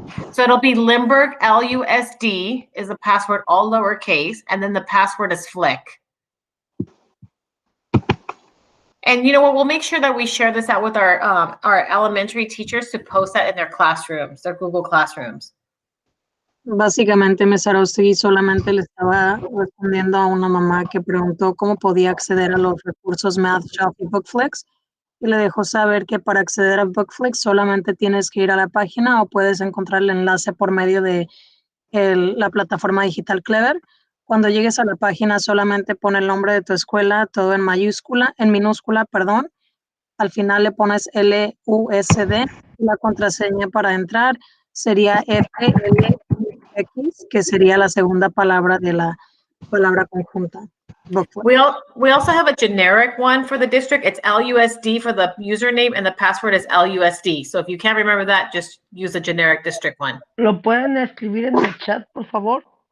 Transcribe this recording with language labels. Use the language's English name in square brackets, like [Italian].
[English] So it'll be Limburg, L-U-S-D is the password, all lowercase, and then the password is Flick. And you know what? We'll make sure that we share this out with our elementary teachers to post that in their classrooms, their Google Classrooms. [Spanish] Básicamente, Ms. Arostegui solamente le estaba respondiendo a una mamá que preguntó cómo podía acceder a los recursos Math Shelf y Bookflix. Y le dejó saber que para acceder a Bookflix solamente tienes que ir a la página o puedes encontrar el enlace por medio de la plataforma digital Clever. Cuando llegues a la página, solamente pon el nombre de tu escuela, todo en minúscula, perdón. Al final le pones LUSD y la contraseña para entrar sería FLX, que sería la segunda palabra de la palabra conjunta. [English] Booklet. We also have a generic one for the district. It's LUSD for the username and the password is LUSD. So if you can't remember that, just use the generic district one. [Spanish] ¿Lo pueden escribir en el chat, por favor?